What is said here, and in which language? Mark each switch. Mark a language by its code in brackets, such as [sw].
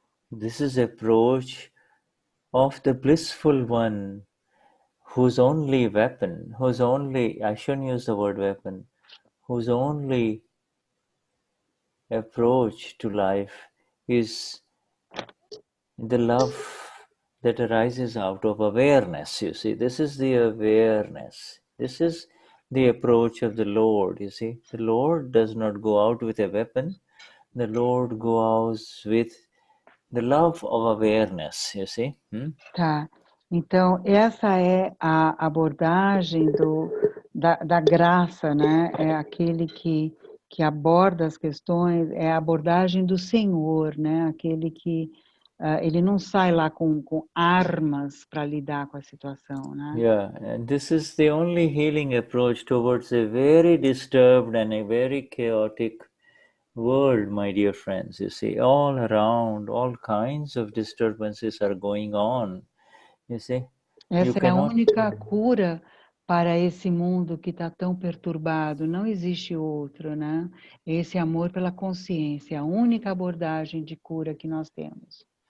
[en] This is the approach of the blissful one, whose only weapon, I shouldn't use the word weapon, whose only approach to life is the love that arises out of awareness. You see, this is the awareness. This is the approach of the Lord. You see, the Lord does not go out with a weapon. The Lord goes out with the love of awareness. You see. [pt] Tá. Então, essa é a abordagem da graça, né? É aquele que aborda as questões, é a abordagem do Senhor, né? Aquele que ele não sai lá com armas para lidar com a situação, né? [en] Yeah, and this is the only healing approach towards a very disturbed and a very chaotic world, my dear friends. You see, all around, all kinds of disturbances are going on. You see, you [pt] Essa é a [en] cannot. [pt] única cura para esse mundo que está tão perturbado. Não existe outro, né? Esse amor pela consciência, a única abordagem de cura que nós temos.